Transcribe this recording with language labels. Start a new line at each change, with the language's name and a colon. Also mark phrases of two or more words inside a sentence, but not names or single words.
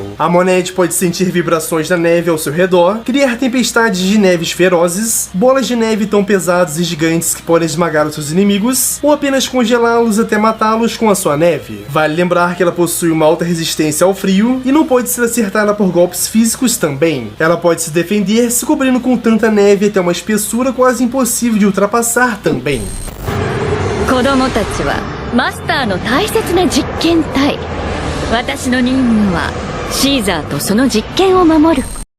Portuguese: A Monete pode sentir vibrações da neve ao seu redor, criar tempestades de neves ferozes, bolas de neve tão pesadas e gigantes que podem esmagar os seus inimigos, ou apenas congelá-los até matá-los com a sua neve. Vale lembrar que ela possui uma alta resistência ao frio e não pode ser acertada por golpes físicos também. Ela pode se defender se cobrindo com tanta neve até uma espessura quase impossível de ultrapassar também.
Japanese: 子供たちはマスターの大切な実験体。私の任務はシーザーとその実験を守ること。